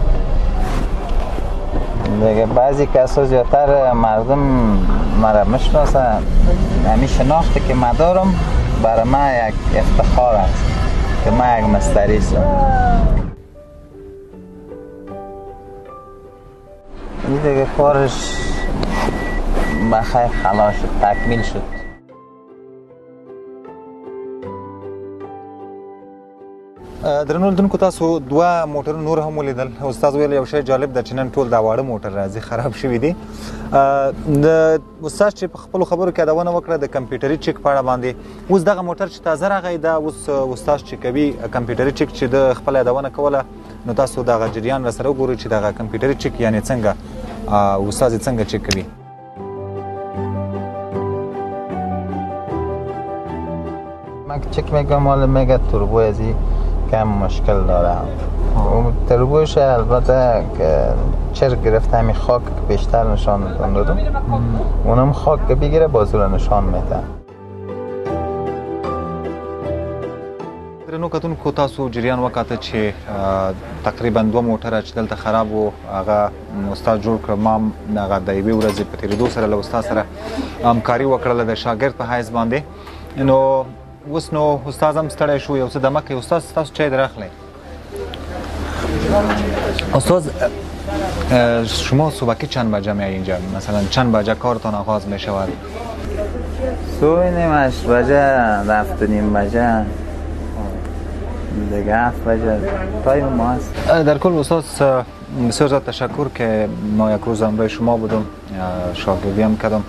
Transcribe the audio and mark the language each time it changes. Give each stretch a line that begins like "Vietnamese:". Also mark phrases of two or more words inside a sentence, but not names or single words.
Persian: دیگه بعضی کسا زیادتر مردم مرا میشناسن، همین شناختی که من دارم برای من یک افتخار است که من یک مستری هستم. این دیگه کارش بخیر خلاص شد، تکمیل شد.
Pashto: درنو لیدونکو تاسو دوه موټر نور هم ولیدل. استاد ویل یو شی جالب ده چې نن ټول دا واړه موټر راځي خراب شوي دي. د استاد چې په خپلو خبرو کې یادونه وکړه د کمپیوټري چک په اړه باندې، اوس دغه موټر چې تازه راغی دا اوس استاد چې کوي کمپیوټري چک چې د خپله یادونه کوله، نو تاسو دغه جریان راسره وګورئ چې دغه کمپیوټري چک یعنې څنګه استاد یې څنګه چک کوي.
Persian: من چک میگم حالا میگه توربو ازی کم مشکل داره، تربوش البته که چرک گرفته همین خاک که بیشتر نشان دادم اونم خاک که بگیره بازو رو نشان میده.
Pashto: درنو کتونکو تاسو جریان وکاته چې تقریبا 2 موټره چې دلته خراب وو هغه استاد جوړ کړ. ما هغه د یوې ورځې په تېرېدو سره له استاد سره همکاري وکړله د شاګرد په حیث باندې. نو اوس نو استاد هم ستړی شو، یو څه دمه کوي. استاد ستاسو چای راغلی؟
Persian: استاد شما صبحی چند بجه میای اینجا؟ مثلا چند بجه کارتان آغاز می شود؟ صبح 8 بجه 7:30 بجه دیگه 7 بجه تایم ما هست. در کل استاد بسیار زیاد تشکر که ما یک روز همراه شما بودم، شاگردی هم کردم.